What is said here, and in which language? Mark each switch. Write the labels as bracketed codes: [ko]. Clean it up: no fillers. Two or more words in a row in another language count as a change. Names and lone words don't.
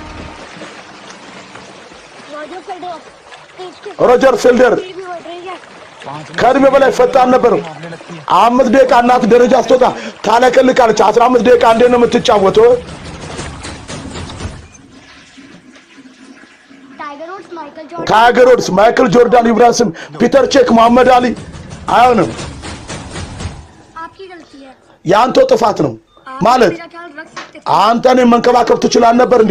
[hi] रॉजर फेडरर तेज के [am] ሮጀር ፊልደር [hi] भी बढ़ रही है [am] ከእድሜ በላይ ፈጣን ነበር። 5 ደቂቃ እናት ደረጃ ስትወጣ ታለቀልቃለች። 15 ደቂቃ እንዴት ነው የምትጫወተው? ታይገር ውድስ፣ ማይክል ጆርዳን፣ ኢብራሂም፣ ፒተር ቼክ፣ መሐመድ አሊ አይሆንም። ያንተ ጥፋት ነው ማለት አንተን መንከባከብ ትችላል ነበር እንዴ?